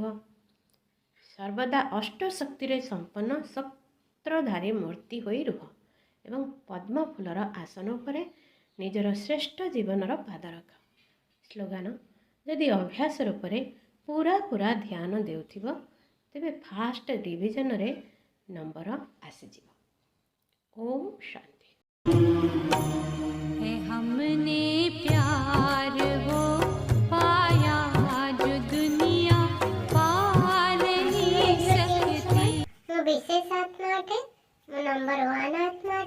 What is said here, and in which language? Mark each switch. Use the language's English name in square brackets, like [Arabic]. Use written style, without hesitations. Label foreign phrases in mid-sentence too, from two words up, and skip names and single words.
[Odia] ସର୍ବଦା ଅଷ୍ଟଶକ୍ତିରେ ସମ୍ପନ୍ନ ସତ୍ରଧାରୀ ମୂର୍ତ୍ତି ହୋଇ ରୁହ ଏବଂ ପଦ୍ମ ଫୁଲର ଆସନ ଉପରେ ନିଜର ଶ୍ରେଷ୍ଠ ଜୀବନର ପାଦ ରଖ। ସ୍ଲୋଗାନ: ଯଦି ଅଭ୍ୟାସ ରୂପରେ ପୁରା ଧ୍ୟାନ ଦେଉଥିବ, ତେବେ [English] first divisionରେ [Odia] ନମ୍ବର ଆସିଯିବ। [Hindi] ओम शांति। है हमने प्यार वो पाया जो दुनिया पा नहीं सकती। [Odia] ମୁଁ ବିଶେଷ ଆତ୍ମା ଅଟେ। ମୁଁ ନମ୍ବର 1 ଆତ୍ମା।